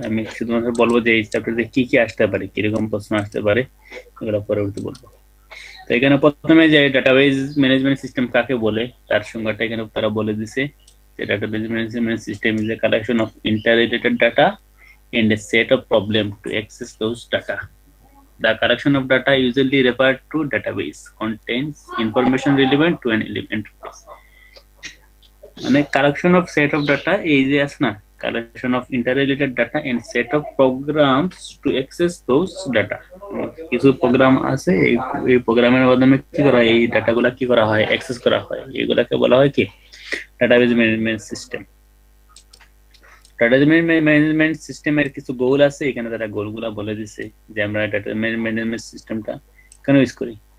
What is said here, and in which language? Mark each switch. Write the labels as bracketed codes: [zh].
[bn] আমি শুধুমাত্র বলবো যে এই চ্যাপ্টারে কি কি আসতে পারে, কিরকম প্রশ্ন আসতে পারে, এগুলো পরবর্তী বলবো। তো এখানে প্রথমে যে ডাটাবেজ ম্যানেজমেন্ট সিস্টেম কাকে বলে তার সংজ্ঞাটা এখানে তারা বলে দিছে যে [en] Database management system is a collection of interrelated data and a set of problem to access those data. The collection of data usually referred to database contains information relevant to an enterprise. [bn] মানে [en] collection of set of data, [bn] এই যে আছে না, [en] Collection of interrelated data and set of programs to access those data. [bn] কিছু programme আছে, এই প্রোগ্রামের মাধ্যমে কি করা হয়, এই ডাটাগুলা কি করা হয়, অ্যাক্সেস করা হয়। এগুলাকে বলা হয় কি database management system. Database management সিস্টেমের কিছু গোল আছে, এখানে তারা গোলগুলা বলে দিছে যে আমরা ডাটাবেজ ম্যানেজমেন্ট সিস্টেমটা কেন ইউজ করি।